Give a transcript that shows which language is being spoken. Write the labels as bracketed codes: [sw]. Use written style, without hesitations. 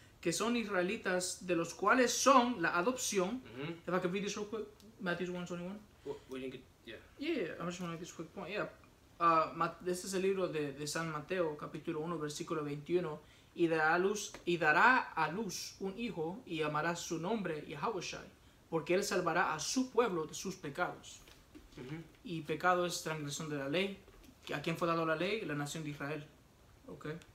[es] Que son israelitas, de los cuales son la adopción. [en] If I could read this real quick, Matthew 1:21. We didn't get, yeah. Yeah, I just want to make this quick point. Yeah. [es] Este es el libro de San Mateo, capítulo 1, versículo 21. Y dará a luz un hijo y llamará su nombre Yahushua, porque él salvará a su pueblo de sus pecados. Y pecado es transgresión de la ley. ¿A quién fue dado la ley? La nación de Israel. Okay.